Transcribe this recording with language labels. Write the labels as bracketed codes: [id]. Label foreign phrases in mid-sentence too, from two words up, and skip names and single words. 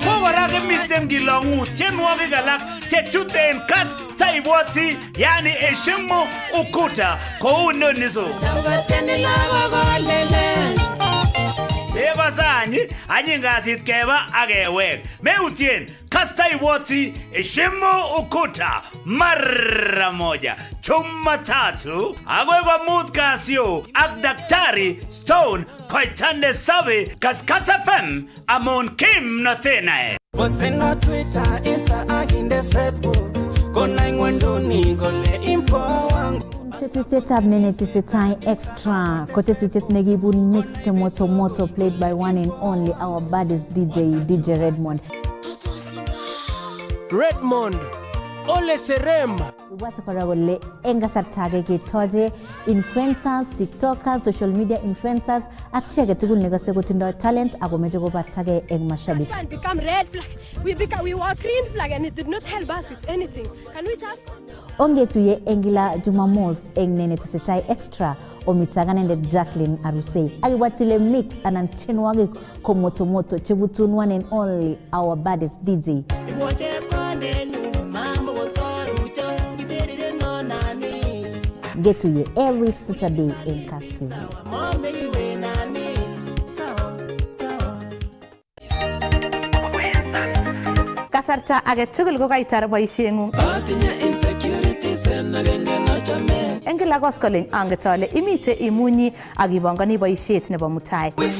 [kln] Kora kimiten kilongu tienwogik alak chechuten Kass taibwoti yani Heshimu Ukuta kou noniso. Changoteni lagokolele. Ego sanyi, anyingasit keba agewek. Meutien, Kass taibwoti Heshimu Ukuta mara moja. [sw] Jumatatu, [kln] agoi komut kasyo ak Daktari Stone koitande sabi Kass FM amon kim notenae. Posten na Twitter, Insta ak inde Facebook. Kona ingwenduni kole impo wangu. Tetutietab nenetesetai extra ko tetutiet nekibun [en] mixed moto played by one and only our baddest DJ Redmond. Ole Serem. [kln] Ibwate kora kole eng kasarta age ketoche influencers, tiktokers, [en] social media influencers [kln] ak chi age tugul nekose kotindoi talent ako meche kobartage eng mashabik. [en] It become red flag. We were green flag and it did not help us with anything. Can we just [kln] Ongetuye eng kila Jumamos eng nenetesetai extra omitaganendet Jacqueline Arusei. Akiwatile mix anan tienwogik ko moto chebutun [en] one and only our baddest DJ. Get to you every Saturday in Kass TV. [kln] Kasarta age tugul ko kaitar boisiengung. Eng kila koskoling anget ale imite imunyi ak ibangani boisiet nebo mutai.